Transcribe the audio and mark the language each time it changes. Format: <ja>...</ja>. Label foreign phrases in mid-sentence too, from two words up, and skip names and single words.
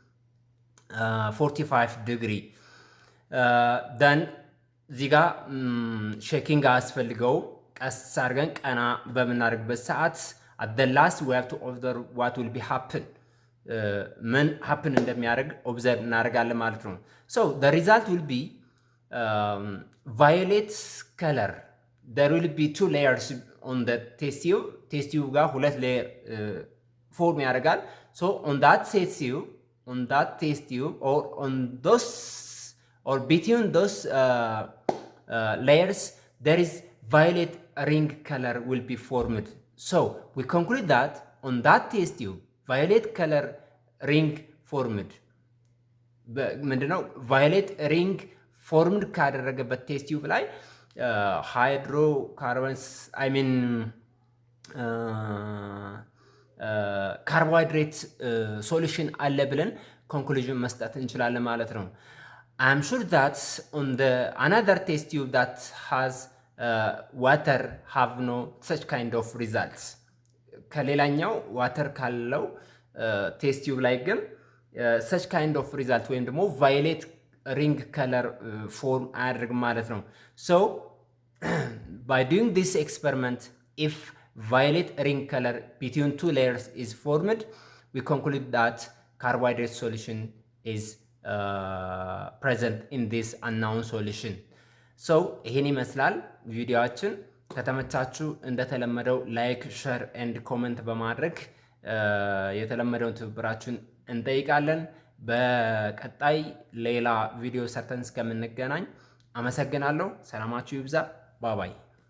<en>45 degree then</en> <am>ዚጋ ሼኪንግ አስፈልገው ቀስ አድርገን ቀና በመናደርግበት ሰዓት</am> <en>at the last we have to observe what will be happen</en> <am>ምን happen እንደሚያደርግ observe እናደርጋለን ማለት ነው።</am> <en>so the result will be violet color. There will be 2 layers on the test tube</en> <am>ጋር 2 ሌየር ፎርም ያደርጋል።</am> <en>so on that test tube or on those or between those layers there is violet ring color will be formed. so we conclude that on that test tube violet color ring formed ምንድነው violet ring formed</en> <am>ካደረገበት ቴስት ቲዩብ ላይ ሃይድሮካርቦንስ ካርቦሃይድሬት ሶሉሽን አለ ብለን ኮንክሉዥን መስጠት እንችላለን ማለት ነው።</am> <en>I'm sure that on the another test tube that has water have no such kind of results.</en> <am>ከሌላኛው ዋተር ካለው ቴስት ቲዩብ ላይ ግን</am> <en>such kind of result</en> <am>ወይም ደግሞ</am> <en>violet ring color form</en> <am>አያደርግም ማለት ነው።</am> <en>so by doing this experiment, if violet ring color between two layers is formed, we conclude that carbohydrate solution is present in this unknown solution.</en> <am>so ይሄን ይመስላል ቪዲዮአችን። ከተመቻችሁ እንደተለመደው ላይክ ሼር ኤንድ ኮሜንት በማድረግ የተለመደውን ትብብራችሁን እንጠይቃለን። በቀጣይ ሌላ ቪዲዮ ሰርተን እስከምንገናኝ አመሰግናለሁ። ሰላማችሁ ይብዛ። ባባይ</am>